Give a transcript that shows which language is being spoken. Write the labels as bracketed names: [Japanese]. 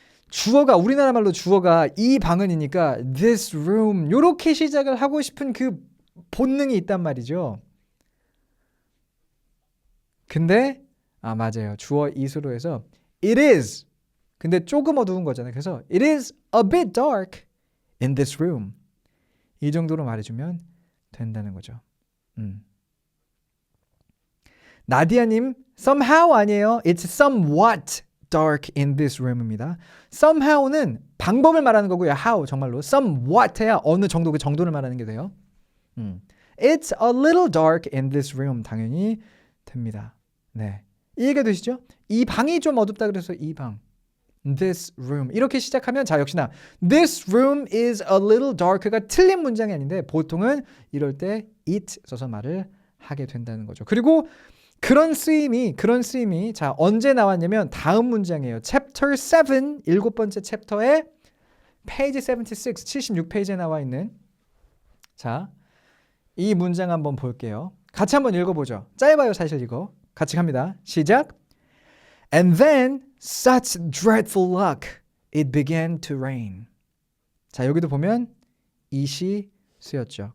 [Korean] 주어가 우리나라 말로 주어가 이 방은이니까 this room 요렇게 시작을 하고 싶은 그 본능이 있단 말이죠. 근데 맞아요. 주어 is로 해서 it is. 근데 조금 어두운 거잖아요. 그래서 [English] it is a bit dark in this room. [Korean] 이 정도로 말해주면 된다는 거죠. 나디아님 somehow 아니에요. [English] It's somewhat dark in this room입니다. [Korean] somehow는 방법을 말하는 거고요. how 정말로 somewhat 해야 어느 정도 그 정도를 말하는 게 돼요. [English] It's a little dark in this room [Korean] 당연히 됩니다. 네, 이해가 되시죠? 이 방이 좀 어둡다 그래서 이 방 this room 이렇게 시작하면 자 역시나 [English] this room is a little dark [Korean] 가 틀린 문장이 아닌데 보통은 이럴 때 it 써서 말을 하게 된다는 거죠. 그리고 그런 쓰임이 자 언제 나왔냐면 다음 문장이에요. Chapter 7 일곱 번째 챕터에 page 76 76페이지에 나와 있는 자 이 문장 한번 볼게요. 같이 한번 읽어보죠. 짧아요 사실 이거. 같이 갑니다. 시작. [English] And then such dreadful luck it began to rain. [Korean] 자 여기도 보면 it이 쓰였죠.